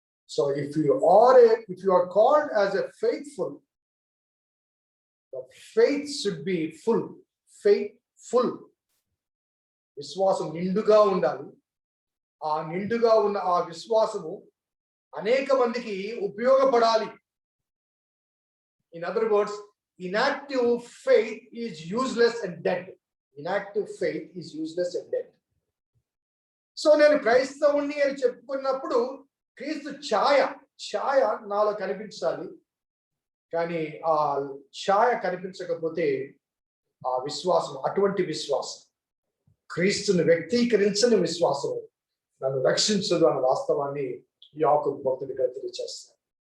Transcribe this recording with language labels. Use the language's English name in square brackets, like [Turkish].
[English] So if you are called as a faithful, the faith should be full, faithful. [Telugu] విశ్వాసం నిండుగా ఉండాలి. ఆ నిండుగా ఉన్న ఆ విశ్వాసము అనేక మందికి ఉపయోగపడాలి. [English] In other words, inactive faith is useless and dead. Inactive faith is useless and dead. [Telugu] So నేను క్రైస్తవుని అని చెప్పుకున్నప్పుడు క్రీస్తు ఛాయ నాలో కనిపించాలి. కానీ ఆ ఛాయ కనిపించకపోతే ఆ విశ్వాసం, అటువంటి విశ్వాసం, క్రీస్తుని వ్యక్తీకరించని విశ్వాసం నన్ను రక్షించదు అన్న వాస్తవాన్ని యాకోబు భక్తుడిగా తెలియజేస్తాను.